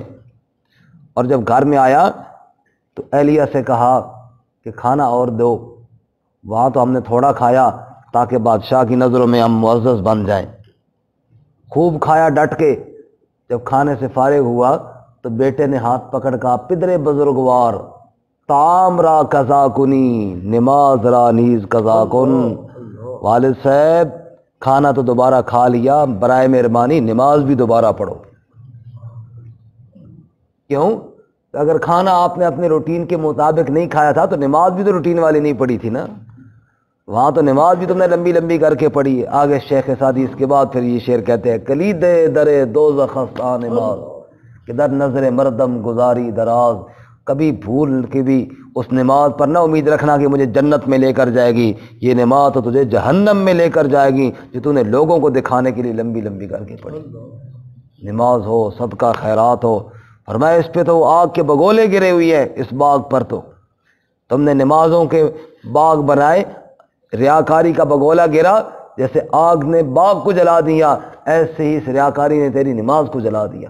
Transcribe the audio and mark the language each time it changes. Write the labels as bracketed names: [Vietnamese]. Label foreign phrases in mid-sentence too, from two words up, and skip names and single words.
[Urdu] اور جب گھر میں آیا تو اہلیہ سے کہا کہ کھانا اور دو، وہاں تو ہم نے تھوڑا کھایا تاکہ بادشاہ کی نظروں میں ہم معزز بن جائیں۔ خوب کھایا ڈٹ کے، جب کھانے سے فارغ ہوا تو بیٹے نے ہاتھ پکڑ کہا [Persian] پدرے بزرگوار تام را قضا کنی نماز را نیز قضا کن۔ [Urdu] والد صاحب کھانا تو دوبارہ کھا لیا، برائے مہربانی نماز بھی دوبارہ پڑھو۔ کیوں؟ اگر کھانا آپ نے اپنے روٹین کے مطابق نہیں کھایا تھا تو نماز بھی تو روٹین والی نہیں پڑھی تھی نا، وہاں تو نماز بھی تم نے لمبی لمبی کر کے پڑھی ہے۔ آگے شیخ سعدی اس کے بعد پھر یہ شعر کہتے ہیں [Persian] کلید در دوزخ است نماز کہ در نظر مردم گزاری دراز۔ [Urdu] کبھی بھول کے بھی اس نماز پر نہ امید رکھنا کہ مجھے جنت میں لے کر جائے گی، یہ نماز تو تجھے جہنم میں لے کر جائے گی جو تو نے لوگوں کو دکھانے کے لیے لمبی لمبی کر کے پڑھی۔ نماز ہو، صدقہ خیرات ہو، فرمایا اس پہ تو آگ کے بگولے گرے ہوئی ہے، اس باغ پر تو تم نے نمازوں کے باغ بنائے، ریاکاری کا بگولا گرا، جیسے آگ نے باغ کو جلا دیا ایسے ہی اس ریاکاری نے تیری نماز کو جلا دیا۔